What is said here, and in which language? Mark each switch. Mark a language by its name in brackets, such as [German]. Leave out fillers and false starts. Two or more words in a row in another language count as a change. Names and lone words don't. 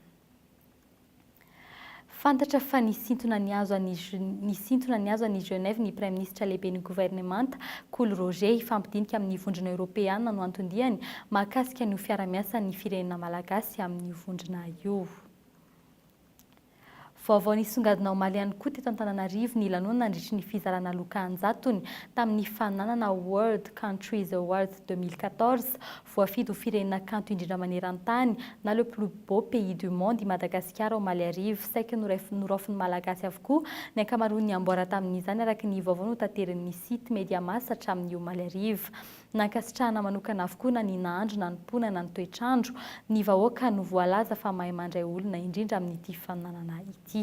[Malagasy] Fantatra fa nisintona ny azo any Genève ny [French] Prime Ministre [Malagasy] lehiben'ny gouvernement Takolo Roger ifampidinika amin'ny vondrona Europeana no antondihany mahakasika ny fiara-miasa ny firenena malagasy amin'ny vondrona io. Vaovao nisongadina omaly ihany koa teto Antananarivo ny lanonana nandritry ny fizarana loka-anjatony tamin'ny fananana World Countries Awards 2014 voafidy ho firenena kanto indrindra maneran-tany na [French] le plus beau pays du monde [Malagasy] i Madagasikara omaly arivo saika noraofin'ny malagasy avokoa ny ankamaroany amboara tamin'izany araka ny vaovao notanteran'ny site media mass hatramin'ny omaly arivo. Nankasitrahana manokana avokoa na ny nahandro na ny pona na ny toetrandro ny vahoaka no voalaza fa mahay mandray olona indrindra amin'ity fananana ity.